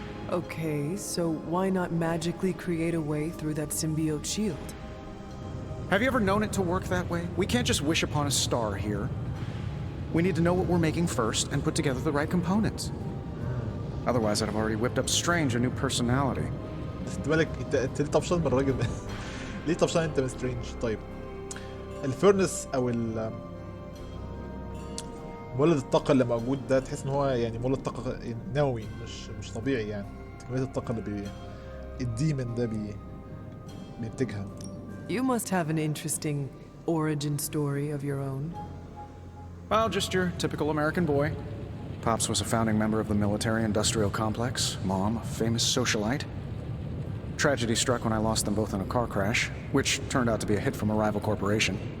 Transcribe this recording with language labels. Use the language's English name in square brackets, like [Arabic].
[English] Okay, so why not magically create a way through that symbiote shield? Have you ever known it to work that way? We can't just wish upon a star here. We need to know what we're making first and put together the right components. Otherwise, I'd have already whipped up Strange a new personality. [Arabic] انت مالك؟ انت ليه طفشان من الراجل ده؟ ليه طفشان انت من سترينج؟ طيب. الفيرنس او مولد الطاقة اللي موجود ده، تحس ان هو يعني مولد طاقة نووي مش طبيعي يعني. كمية الطاقة اللي الديمن ده بينتجها. [English] You must have an interesting origin story of your own. Well, just your typical American boy. Pops was a founding member of the military-industrial complex. Mom, a famous socialite. Tragedy struck when I lost them both in a car crash, which turned out to be a hit from a rival corporation.